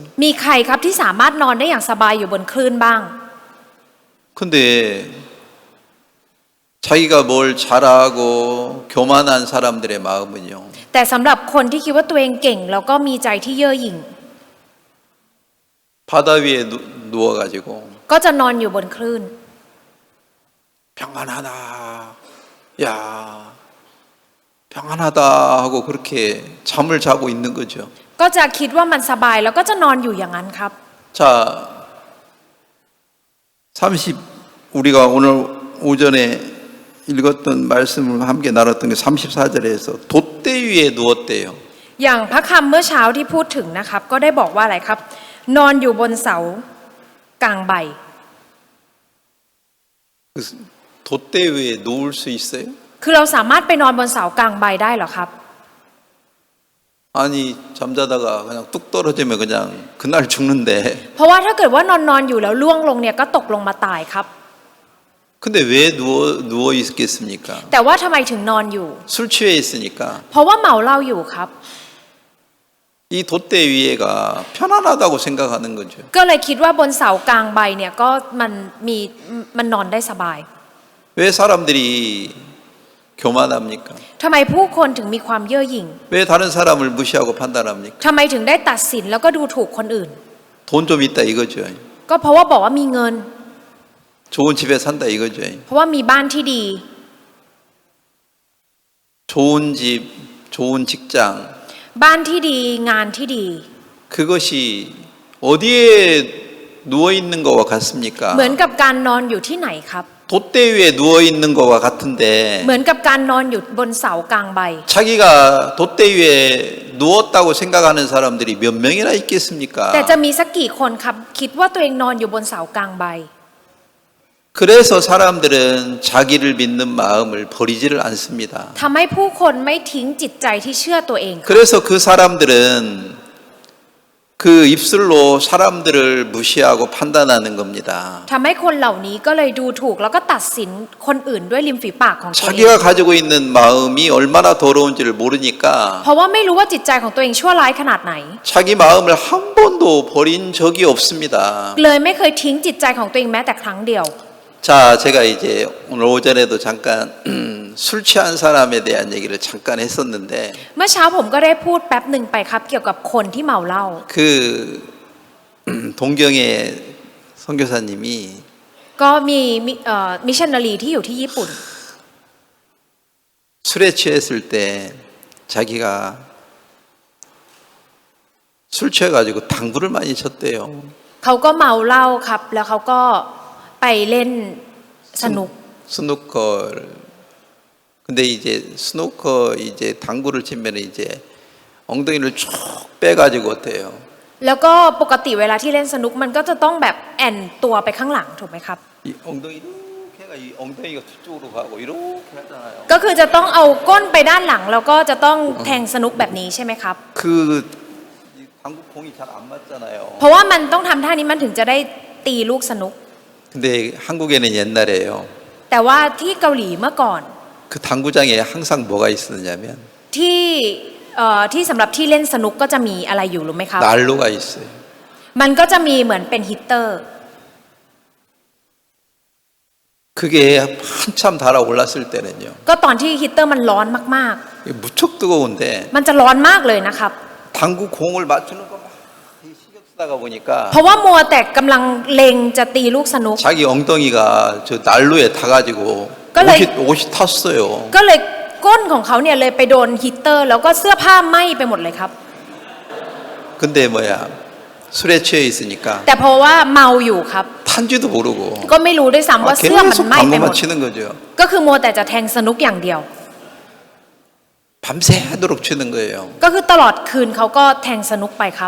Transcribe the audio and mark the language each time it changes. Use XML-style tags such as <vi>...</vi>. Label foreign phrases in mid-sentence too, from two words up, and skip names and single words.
<th>มีใครครับที่สามารถนอนได้อย่างสบายอยู่บนคลื่นบ้าง</th> <ko>근데 자기가 뭘 잘하고 교만한 사람들의 마음은요.</ko> <th>แต่สำหรับคนที่คิดว่าตัวเองเก่งแล้วก็มีใจที่เย่อหยิ่ง</th> <ko>바다 위에 누워가지고</ko> <th>ก็จะนอนอยู่บนคลื่น</th> <ko>평안하다, 야, 평안하다 하고 그렇게 잠을 자고 있는 거죠.</ko> <th>ก็จะคิดว่ามันสบายแล้วก็จะนอนอยู่อย่างนั้นครับ</th> <ko>자, 30 우리가 오늘 오전에 읽었던 말씀을 함께 나눴던 게 34절에서 돛대 위에 누웠대요.</ko> <th>อย่างพระคำเมื่อเช้าที่พูดถึงนะครับ ก็ได้บอกว่าอะไรครับ นอนอยู่บนเสากลางใบ</th> <ko>그 돛대 위에 누울 수 있어요?</ko> <th>คือเราสามารถไปนอนบนเสากลางใบได้เหรอครับ</th> <ko>아니 잠자다가 그냥 뚝 떨어지면 그냥 그날 죽는데</ko> <th>เพราะว่าถ้าเกิดว่านอนอยู่แล้วล่วงลงเนี่ยก็ตกลงมาตายครับ</th> <ko>근데 왜 누워 있겠습니까?</ko> <th>แต่ว่าทำไมถึงนอนอยู่</th> <ko>술 취해 있으니까</ko> <th>เพราะว่าเมาเหล้าอยู่ครับ</th> <ko>이 돛대 위에가 편안하다고 생각하는 거죠.</ko> <th>ก็เลยคิดว่าบนเสากลางใบเนี่ยก็มันนอนได้สบาย</th> <ko>왜 사람들이 교만합니까?</ko> <th>ทำไมผู้คนถึงมีความเย่อหยิ่ง</th> <ko>왜 다른 사람을 무시하고 판단합니까?</ko> <th>ทำไมถึงได้ตัดสินแล้วก็ดูถูกคนอื่น</th> <ko>돈 좀 있다 이거죠.</ko> <th>ก็เพราะว่าบอกว่ามีเงิน</th> <ko>좋은 집에 산다 이거죠.</ko> <th>เพราะว่ามีบ้านที่ดี</th> <ko>좋은 집, 좋은 직장.</ko> <th>บ้านที่ดีงานที่ดี</th> <ko>그것이 어디에 누워 있는 거와 같습니까?</ko> <th>เหมือนกับการนอนอยู่ที่ไหนครับ</th> <ko>돛대 위에 누워 있는 거와 같은데</ko> <th>เหมือนกับการนอนอยู่บนเสากลางใบ</th> <ko>자기가 돛대 위에 누웠다고 생각하는 사람들이 몇 명이나 있겠습니까?</ko> <th>แต่จะมีสักกี่คนครับคิดว่าตัวเองนอนอยู่บนเสากลางใบ</th> <ko>그래서 사람들은 자기를 믿는 마음을 버리지를 않습니다.</ko> <th>ทำให้ผู้คนไม่ทิ้งจิตใจที่เชื่อตัวเอง</th> <ko>그래서 그 사람들은 그 입술로 사람들을 무시하고 판단하는 겁니다.</ko> <th>ทำให้คนเหล่านี้ก็เลยดูถูกแล้วก็ตัดสินคนอื่นด้วยริมฝีปากของตัวเอง</th> <ko>자기가 가지고 있는 마음이 얼마나 더러운지를 모르니까</ko> <th>เพราะว่าไม่รู้ว่าจิตใจของตัวเองชั่วร้ายขนาดไหน</th> <ko>자기 마음을 한 번도 버린 적이 없습니다.</ko> <th>เลยไม่เคยทิ้งจิตใจของตัวเองแม้แต่ครั้งเดียว</th> <ko>자, 제가 이제 오늘 오전에도 잠깐 술 취한 사람에 대한 얘기를 잠깐 했었는데</ko> <th>เมื่อเช้าผมก็ได้พูดแป๊บหนึ่งไปครับ เกี่ยวกับคนที่เมาเหล้า</th> <ko>그 동경의 선교사님이</ko> <th>ก็มีมิชชันนารีที่อยู่ที่ญี่ปุ่น</th> <ko>술에 취했을 때 자기가 술 취해가지고 당구를 많이 쳤대요.</ko> <th>เขาก็เมาเหล้าครับ แล้วเขาก็ไปเล่นสนุก</th> <ko>스누커를. 근데 이제 스누커 이제 당구를 치면 이제 엉덩이를 쭉 빼가지고 어때요?</ko> <th>แล้วก็ปกติเวลาที่เล่นสนุกมันก็จะต้องแบบแอนตัวไปข้างหลังถูกไหมครับ</th> <ko>이 엉덩이 이렇게 해가 이 엉덩이가 뒤쪽으로 가고 이렇게 하잖아요.</ko> <th>ก็คือจะต้องเอาก้นไปด้านหลังแล้วก็จะต้องแทงสนุกแบบนี้ใช่ไหมครับ</th> <ko>그 당구 공이 잘 안 맞잖아요.</ko> <th>เพราะว่ามันต้องทำท่านี้มันถึงจะได้ตีลูกสนุก</th> <ko>근데 한국에는 옛날에요.</ko> <th>แต่ว่าที่เกาหลีเมื่อก่อน</th> <ko>그 당구장에 항상 뭐가 있었냐면</ko> <th>ที่สำหรับที่เล่นสนุกก็จะมีอะไรอยู่รู้ไหมครับ</th> <ko>난로가 있어요.</ko> <th>มันก็จะมีเหมือนเป็นฮีตเตอร์</th> <ko>그게 한참 달아올랐을 때는요.</ko> <th>ก็ตอนที่ฮีตเตอร์มันร้อนมาก</th> <ko>이게 무척 뜨거운데</ko> <th>ๆ มันจะร้อนมากเลยนะครับ</th> <ko>당구 공을 맞추는 거 막 신경 쓰다가 보니까</ko> <th>เพราะว่ามัวแต่กำลังเล็งจะตีลูกสนุก</th> <ko>자기 엉덩이가 저 난로에 타가지고 그래. 옷이 탔어요.</ko> <th>ก็เลยก้นของเขาเนี่ยเลยไปโดนฮีตเตอร์ แล้วก็เสื้อผ้าไหม้ไปหมดเลยครับ</th> <ko>근데 뭐야 술에 취해 있으니까</ko> <th>แต่เพราะว่าเมาอยู่ครับ</th> <ko>탄지도 모르고</ko> <th>ก็ไม่รู้ด้วยซ้ำว่าเสื้อมัน</th> <ko>계속</ko> <th>ไหม้ไปหม</th> <ko>방구만</ko> <th>ด</th> <ko>치는 거죠.</ko> <th>ก็คือมัวแต่จะแทงสนุกอย่างเดียว</th> <ko>밤새도록 치는 거예요.</ko> <th>ก็คือตลอดคืนเขาก็แทงสนุกไปครับ</th>